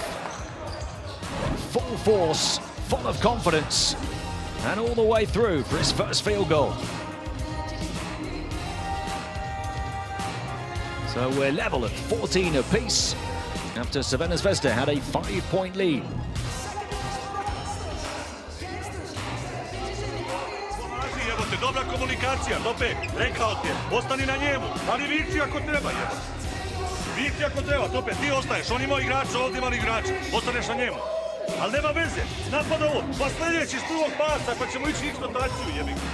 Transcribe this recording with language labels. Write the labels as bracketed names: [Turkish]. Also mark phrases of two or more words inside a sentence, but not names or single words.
[English] Full force, full of confidence, and all the way through for his first field goal. So we're level at 14 apiece after Crvena Zvezda had a 5-point lead. [Serbian] Dobra komunikacija, Tope, rekao ti je, ostani na njemu, ali vici ako treba, jeba. Vici ako treba, Tope, ti ostaješ, on ima igrača, ovdje ima igrača, ostaneš na njemu. Ali nema veze, napada ovo, pa sljedeći iz prvog pasa, pa ćemo ići eksploataciju, jebi.